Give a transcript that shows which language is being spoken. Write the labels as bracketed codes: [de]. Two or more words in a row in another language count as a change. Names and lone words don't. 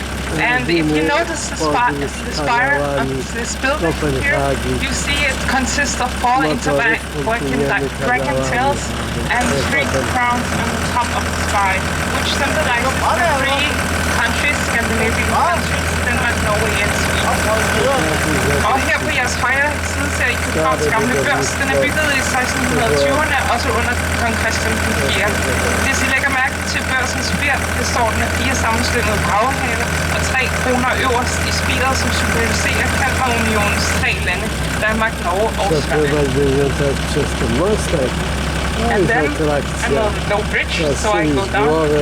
[en] And if you notice the spire of this building here, you see it consists of 4 interworking dragon tails and 3 crowns on the top of the spire, which symbolizes the 3 countries, Scandinavian countries, Denmark, Norway and Sweden. [da] Og her på jeres højre side ser I Københavns gamle børs. Den er bygget i 1620'erne, også under kong Christian den 4. Hvis I lægger mærke til børsens spir, består den af 4 sammenslyngede dragehale og 3 kroner øverst i spiret, som symboliserer Kalmarunionens 3 lande, Danmark, Norge og Sverige. [en] And then another no bridge, so I go down.